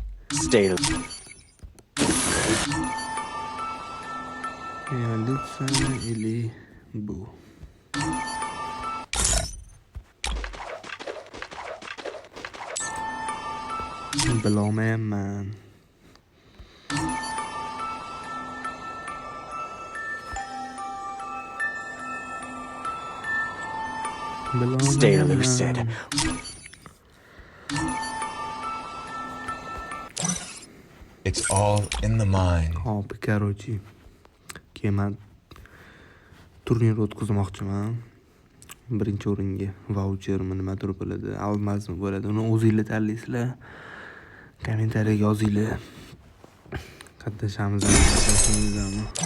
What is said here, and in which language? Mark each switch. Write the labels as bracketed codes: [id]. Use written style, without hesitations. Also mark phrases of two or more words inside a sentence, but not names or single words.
[uz] Evolyutsiya ili bu. Bilolmayman. [en] Stay lucid. It's all in the mind. [uz] Короче, kema turnir o'tkazmoqchiman. Birinchi o'ringa vauchermi nimadir bo'ladi, almazmi bo'ladi. Uni o'zingizlar tanlaysizlar. Kommentariyaga yozinglar. Qatnashamizmi, qatnashmaymizmi?